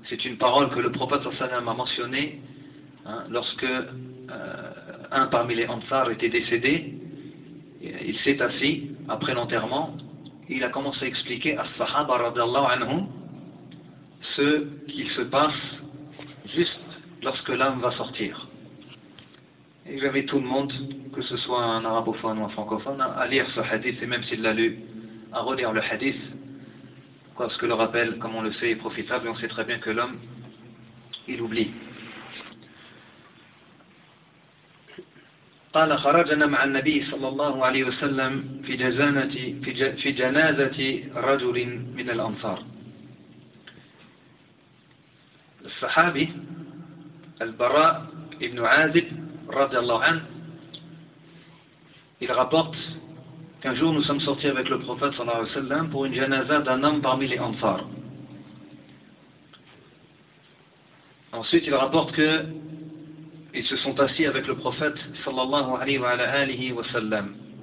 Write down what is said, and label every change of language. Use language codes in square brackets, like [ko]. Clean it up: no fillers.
[fr] C'est une parole que le prophète sallallahu alayhi wa sallam a mentionnée, hein, lorsque un parmi les Ansar était décédé, il s'est assis après l'enterrement, il a commencé à expliquer à Sahaba radiallahu anhum ce qu'il se passe juste lorsque l'âme va sortir. Et j'avais tout le monde, que ce soit un arabophone ou un francophone, à lire ce hadith, et même s'il l'a lu, à relire le hadith, parce que le rappel, comme on le sait, est profitable, et on sait très bien que l'homme, il oublie. [ar] قال خرجنا مع النبي صلى الله عليه وسلم في جنازة في جنازة رجل من الأنصار. الصحابي البراء ابن عازب رضي الله عنه. [fr] Il rapporte qu'un jour nous sommes sortis avec le prophète صلى الله عليه وسلم pour une janaza d'un homme parmi les Ansar. Ensuite il rapporte que ils se sont assis avec le prophète sallallahu alayhi wa sallam.